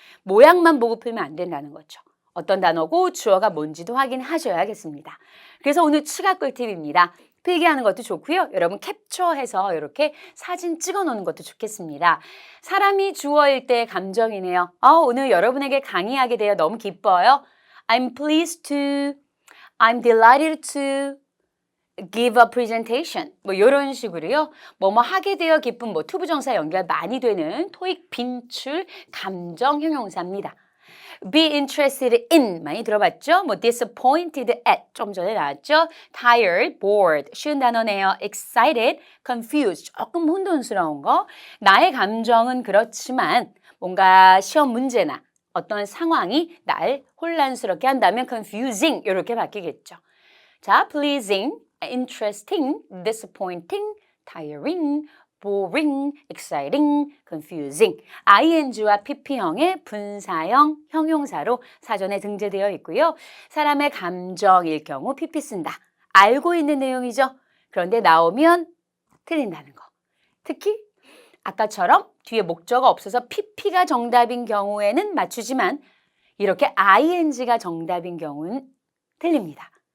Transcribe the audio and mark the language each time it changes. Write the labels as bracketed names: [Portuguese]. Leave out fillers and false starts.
[Korean] 모양만 보고 풀면 안 된다는 거죠. 어떤 단어고 주어가 뭔지도 확인하셔야겠습니다. 그래서 오늘 추가 꿀팁입니다. 필기하는 것도 좋고요. 여러분 캡처해서 이렇게 사진 찍어 놓는 것도 좋겠습니다. 사람이 주어일 때 감정이네요. 오늘 여러분에게 강의하게 되어 너무 기뻐요. [English] I'm pleased to I'm delighted to give a presentation. [Korean] 뭐 이런 식으로요. 뭐뭐 하게 되어 기쁜 뭐 투부정사 연결 많이 되는 토익 빈출 감정 형용사입니다. [English] be interested in [Korean] 많이 들어봤죠? 뭐 [English] disappointed at [Korean] 좀 전에 나왔죠? [English] tired, bored [Korean] 쉬운 단어네요. excited, confused 조금 혼돈스러운 거. 나의 감정은 그렇지만 뭔가 시험 문제나 어떤 상황이 날 혼란스럽게 한다면 confusing 이렇게 바뀌겠죠. [English] 자, pleasing, interesting, disappointing, tiring, boring, exciting, confusing. [Korean] ing와 pp형의 분사형 형용사로 사전에 등재되어 있고요. 사람의 감정일 경우 pp 쓴다. 알고 있는 내용이죠. 그런데 나오면 틀린다는 거. 특히 아까처럼 뒤에 목적어 없어서 pp가 정답인 경우에는 맞추지만 이렇게 ing가 정답인 경우는 틀립니다.